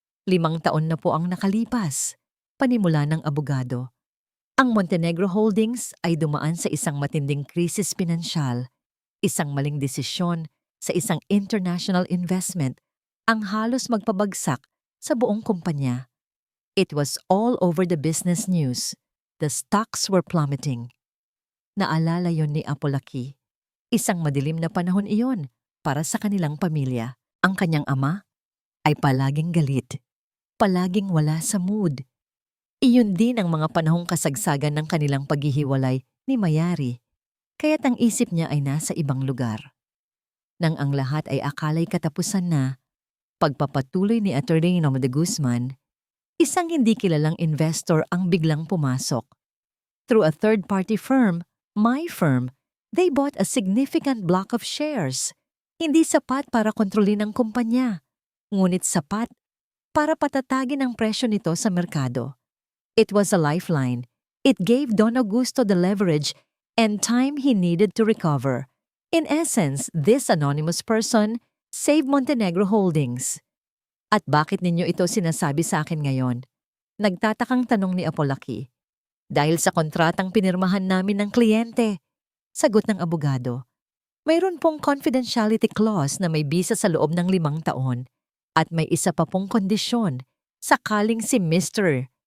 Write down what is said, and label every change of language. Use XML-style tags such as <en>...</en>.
<tl>5 taon na po ang nakalipas, panimula ng abogado. Ang Montenegro Holdings ay dumaan sa isang matinding krisis pinansyal, isang maling desisyon sa isang international investment ang halos magpabagsak sa buong kumpanya.</tl> <en>It was all over the business news. The stocks were plummeting.</en> <tl>Naalala yon ni Apolaki. Isang madilim na panahon iyon para sa kanilang pamilya. Ang kanyang ama ay palaging galit, palaging wala sa mood. Iyon din ang mga panahong kasagsagan ng kanilang paghihiwalay ni Mayari, kaya't ang isip niya ay nasa ibang lugar. Nang ang lahat ay akala'y katapusan na, pagpapatuloy ni Attorney De Guzman, isang hindi kilalang investor ang biglang pumasok.</tl> <en>Through a third-party firm, my firm, they bought a significant block of shares.</en> <tl>Hindi sapat para kontrolin ang kumpanya, ngunit sapat para patatagin ang presyo nito sa merkado.</tl> <en>It was a lifeline. It gave Don Augusto the leverage and time he needed to recover. In essence, this anonymous person saved Montenegro Holdings.</en> <tl>At bakit ninyo ito sinasabi sa akin ngayon? Nagtatakang tanong ni Apolaki. Dahil sa kontratang pinirmahan namin ng kliyente, sagot ng abogado. Mayroon pong confidentiality clause na may bisa sa loob ng 5 taon at may isa pa pong kondisyon sakaling si Mr.</tl>